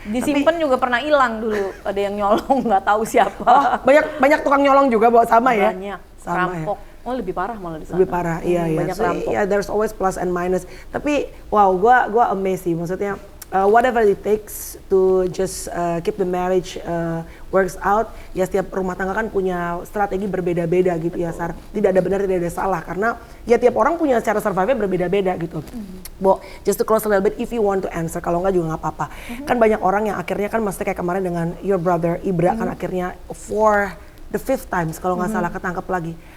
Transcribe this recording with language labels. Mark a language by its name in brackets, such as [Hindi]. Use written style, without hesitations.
[Indonesian] Disimpen juga pernah hilang dulu. Ada yang nyolong, nggak tahu siapa. Oh, banyak tukang nyolong juga bawa sama ya. Banyak. Rampok. Oh lebih parah malah di sana. Lebih parah, iya. Banyak rampok. [English] Yeah, there's always plus and minus. [Indonesian] Tapi wow, gua amazed sih. Maksudnya [English] whatever it takes to just keep the marriage works out. [Indonesian] Ya setiap rumah tangga kan punya strategi berbeda-beda gitu. Betul. Ya Sar. Tidak ada benar, tidak ada salah, karena ya tiap orang punya cara survive berbeda-beda gitu. [English] Bo, just to close a little bit, if you want to answer, [Indonesian] kalau enggak juga nggak apa-apa. Kan banyak orang yang akhirnya kan mesti kayak kemarin dengan [English] your brother [Indonesian] Ibra kan akhirnya [English] for the 5th time [Indonesian] kalau nggak salah ketangkep lagi.